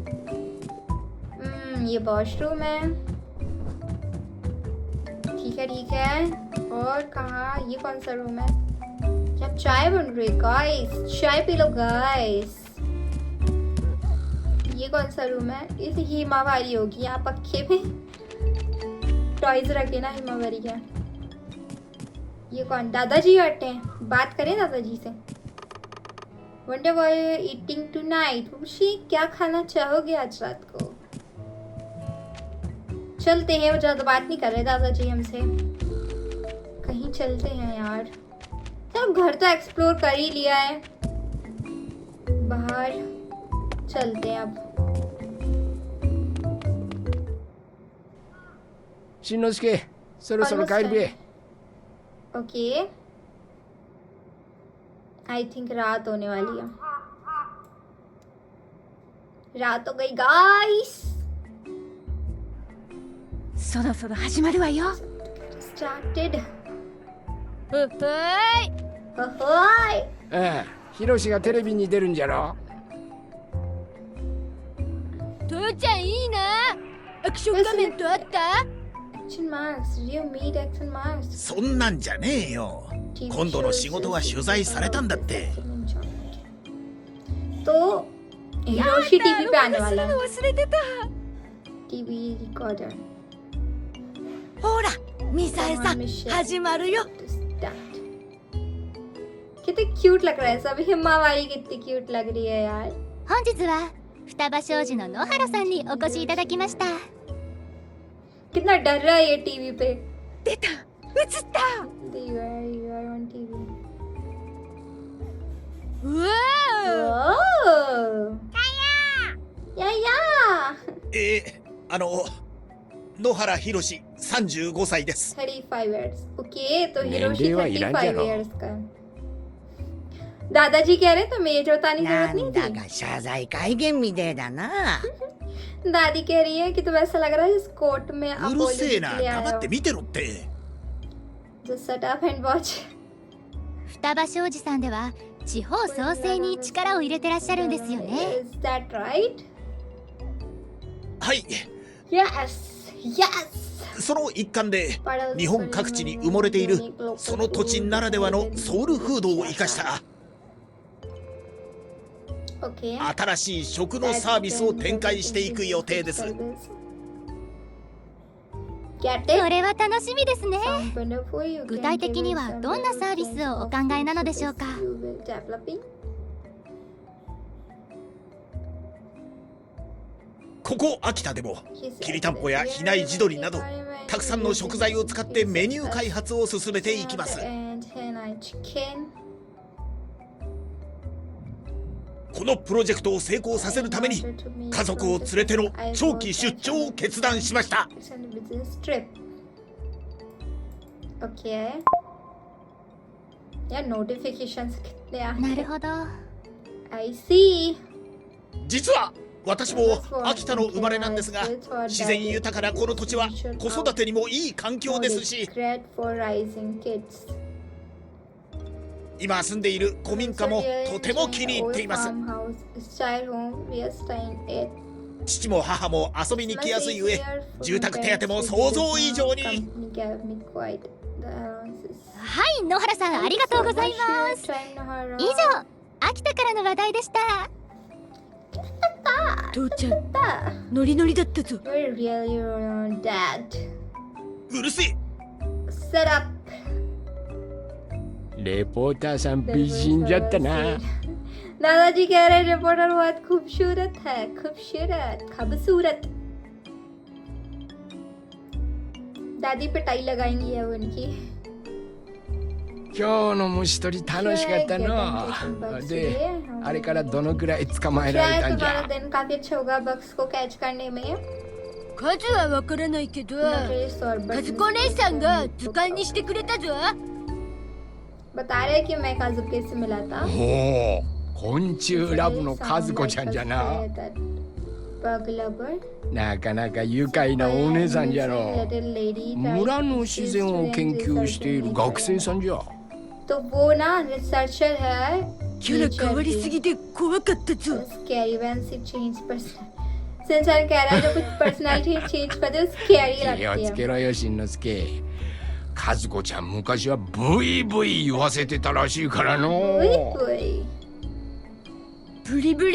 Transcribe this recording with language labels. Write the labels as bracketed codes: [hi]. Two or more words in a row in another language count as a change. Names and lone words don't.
[hi] ये वॉशरूम है ठीक है और कहाँ ये कौन सा रूम है क्या चाय बन रही है गाइस चाय पी लो गाइस ये कौन सा रूम है इस हिमावारी होगी यहाँ पक्के में टॉयज रखे ना हिमावारी का ये कौन दादाजी बैठे हैं बात करें दादाजी से [en] wonder what you are eating tonight [hi] क्या खाना चाहोगे आज रात को चलते हैं वो ज्यादा बात नहीं कर रहे दादाजी हमसे कहीं चलते हैं यार तो घर तो एक्सप्लोर कर ही लिया है बाहर चलते हैं अब [ja] しんのすけ、そろそろ帰るべ。 [en] okay I think [hi] रात होने वाली है. रात हो गई गाइस. [ja] そろそろ始まるわよ。 [en] Started. [ja] ほほーい。 ओहोय. ああ、ヒロシがテレビに出るんじゃろ。父ちゃんいいな。アクション仮面とあった？ [en] Action marks. Did you meet action marks? [ja] そんなんじゃねえよ。今度の仕事は取材されたんだって。 [hi] तो हिरोशी टीवी पे आने वाला है. [ja] 忘れてた。 [en] TV recorder. [ja] ほらミサエさん始まるよ。 [hi] कितने क्यूट लग रहा है सब. हिम्मा वाली कितनी क्यूट लग रही है यार. [ja] 本日は双葉商事の野原さんにお越しいただきました。 [hi] कितना डर रहा है ये टीवी पे. [ja] 出た。映った。 [en] You are on TV. うわー。 Oh. या या. [ja] 野原ひろし35歳です。 [en] 35 years. ओके तो [hi] नहीं, हिरोशी देवा इरान 35 जानो. years का. दादाजी कह रहे तो मेज बताने की [ja] な [hi] जरूरत [ja] んだ [hi] नहीं [ja] か謝罪会見みてえだな。 [hi] थी. दादी कह रही है कि तुम्हें ऐसा लग रहा है इस कोर्ट में [ja] うるせ [en] apology [ja] えな、 [hi] के लिए आया [ja] 黙っ [hi] हो. [ja] て見てろって。 [en] Just shut up and watch. [ja] 双葉商事さんでは地方創生に力を入れてらっしゃるんですよね。 [en] Is that right? [ja] はい、 [en] Yes. Yes. [ja] その一環で日本各地に埋もれているその土地ならではのソウルフードを生かした [en] Okay. [ja] 新しい食のサービスを展開していく予定です。 [en] Get [ja] そ [en] it? [ja] れは楽しみですね。 [en] Sounds wonderful. You [ja] 具 [en] can [ja] 体 [en] give [ja] 的に [en] us [ja] は [en] some [ja] どんなサービスをお考えなのでしょうか。 [en] you will developing. [ja] ここ秋田でも [en] He said [ja] きりたんぽや比内地鶏などたくさんの食材を使ってメニュー開発を進めていきます。 [en] And Hanai chicken. [ja] このプロジェクトを成功させるために家族を連れての長期出張を決断しました。 [en] It's on a business trip. Okay. Yeah, notifications [hi] कितने आ [ja] なるほど。 [en] I see. [ja] 実は私も秋田の生まれなんですが、自然豊かなこの土地は子育てにもいい環境ですし、 [en] Great for rising kids. [ja] 今住んでいる古民家もとても気に入っています。父も母も遊びに来やすい上、住宅手当も想像以上に。はい、野原さんありがとうございます。以上、秋田からの話題でした。父ちゃんノリノリだったぞ。 [en] We're really your own dad. [ja] うるせえ。 [en] Set up. [ja] レポーターさん美人じゃったな。 [hi] दादाजी कह रहे रिपोर्टर बहुत खूबसूरत है. खूबसूरत खूबसूरत. दादी पे टाई लगाएंगी है वो उनकी. [ja] 今日の虫取り楽しかったの。で、あれからどのくらい捕まえられ [hi] क्या [ja] た [hi] है [ja] んじ [hi] तुम्हारा [ja] ゃ。 [hi] दिन काफी अच्छा होगा बग्स को कैच करने में. [ja] 数はわからないけど、 [en] Not really sure, but [ja] 和子姉さんが図鑑にしてくれたぞ。 [hi] बता रहे कि मैं काजुके से मिला था. [ja] おお、昆虫ラブの和子ちゃんじゃな。 [en] Bug lover. [ja] なかなか愉快なお姉さんじゃろ。 [en] Little lady. [ja] 村の自然を研究している学生さんじゃ。 [hi] तो वो ना रिसर्चर है. [ja] キャラ変わりすぎて怖かったぞ。 [en] Scary when she change person. [hi] सिंचन कह रहा है जो कुछ [en] personality change [hi] करते हो स्कैरी [ja] 気を [hi] लगती [ja] つ [hi] है. [ja] けろよ、しんのすけ。和子ちゃん昔はブイブイ言わせてたらしいからの。 Ui, ui. ブリブリ